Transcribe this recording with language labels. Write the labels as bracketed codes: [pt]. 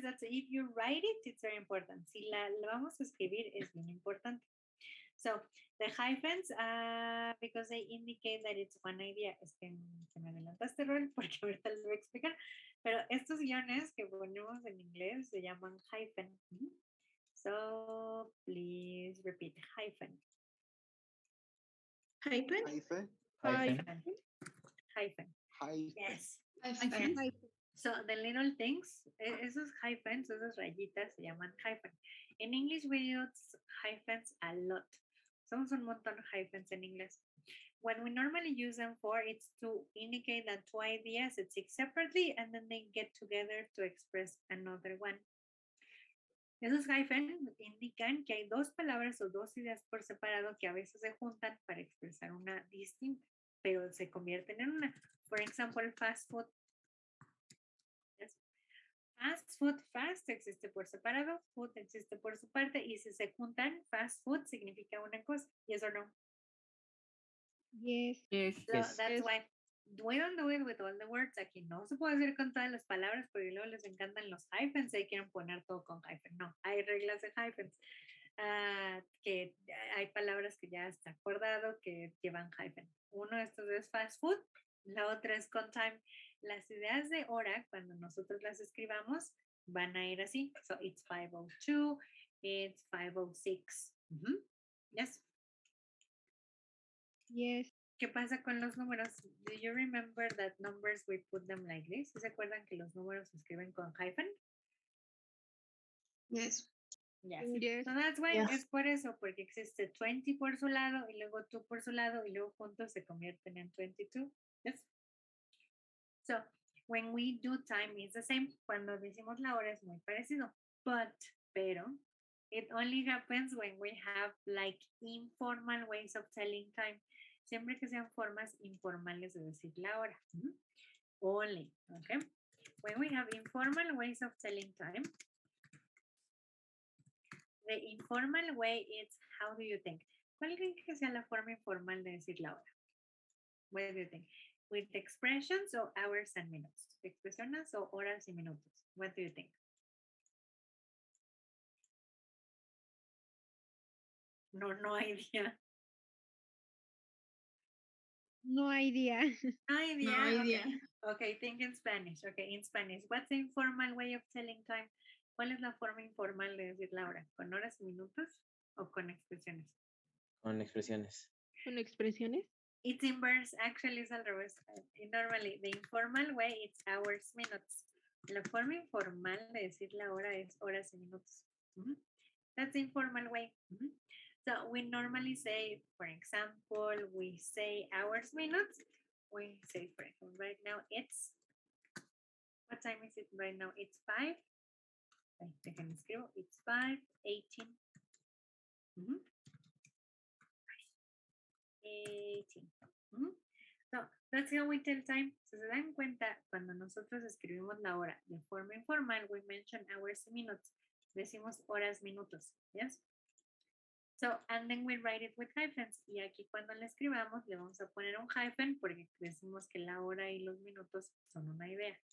[en] That's if you write it, it's very important. [es] Si la vamos a escribir, es bien importante. [en] So the hyphens, because they indicate that it's one idea. [es] Es que se me adelantaste, Rol, porque ahorita les voy a explicar. Pero estos guiones que ponemos en inglés se llaman hyphen. [en] So please repeat hyphen. Hyphen? Hyphen. Hyphen. Hyphen. Hyphen. Yes. Hyphen. Yes. So the little things, esos hyphens, [es] esas rayitas se llaman hyphen. [en] In English we use hyphens a lot. [es] Somos un montón de hyphens en inglés. [en] What we normally use them for is to indicate that two ideas exist separately and then they get together to express another one. [es] Esos hyphens indican que hay dos palabras o dos ideas por separado que a veces se juntan para expresar una distinta, pero se convierten en una. [en] For example, fast food. Yes. [es] Fast food, fast existe por separado, food existe por su parte, y si se juntan, fast food significa una cosa, [en] yes or no? Yes. So Yes. that's Yes. why we don't do it with all the words. [es] Aquí no se puede hacer con todas las palabras porque luego les encantan los hyphens y quieren poner todo con hyphen. No, hay reglas de hyphens. Que hay palabras que ya está acordado que llevan hyphen. Uno de estos es fast food, la otra es con time. Las ideas de hora, cuando nosotros las escribamos, van a ir así. [en] So it's 5:02, it's 5:06. Yes. Yes. [es] ¿Qué pasa con los números? [en] Do you remember that numbers we put them like this? [es] ¿Se acuerdan que los números se escriben con hyphen? [en] Yes. Yes. Yes. So that's why Yes. [es] es por eso, porque existe 20 por su lado y luego 2 por su lado y luego juntos se convierten en 22. [en] Yes. So when we do time it's the same. [es] Cuando decimos la hora es muy parecido. [en] Pero it only happens when we have like informal ways of telling time. [es] Siempre que sean formas informales de decir la hora. [en] Only, okay? When we have informal ways of telling time, the informal way is, how do you think? [es] ¿Cuál creen que sea la forma informal de decir la hora? [en] What do you think? With expressions or hours and minutes? [es] Expresiones o horas y minutos? [en] What do you think? No idea. No idea. No idea. No idea. Okay, think in Spanish. Okay, in Spanish. What's the informal way of telling time? [es] ¿Cuál es la forma informal de decir la hora? ¿Con horas y minutos o con expresiones? Con expresiones. Con expresiones. [en] It's inverse, actually [es] es al revés. [en] Normally, the informal way it's hours, minutes. [es] La forma informal de decir la hora es horas y minutos. [en] That's the informal way. So we normally say, for example, we say hours, minutes. We say, for example, right now it's, what time is it right now? It's 5. [es] Déjenme escribo. [en] It's 5:18. 18. So that's how we tell time. [es] Si se dan cuenta, cuando nosotros escribimos la hora de forma informal, [en] we mention hours and minutes. [es] Decimos horas, minutos. [en] Yes. So, and then we write it with hyphens. [es] Y aquí cuando le escribamos, le vamos a poner un hyphen porque decimos que la hora y los minutos son una idea.